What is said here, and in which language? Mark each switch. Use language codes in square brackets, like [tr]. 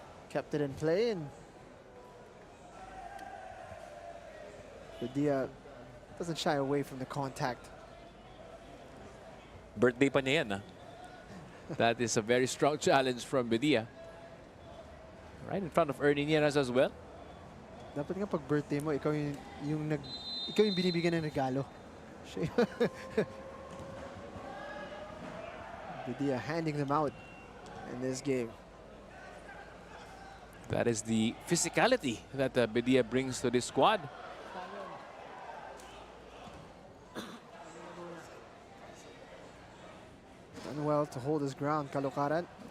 [en] Kept it in play, and Bedia doesn't shy away from the contact. [tl] Birthday pa niya yan, ah. [en] That is a very strong challenge from Bedia. Right in front of Ernie Nieras as well. [tl] Dapat nga pag birthday mo, ikaw ikaw yung binibigyan ng regalo. [en] Siya Bedia handing them out in this game. That is the physicality that Bedia brings to this squad. Done well to hold his ground, Caloocaran.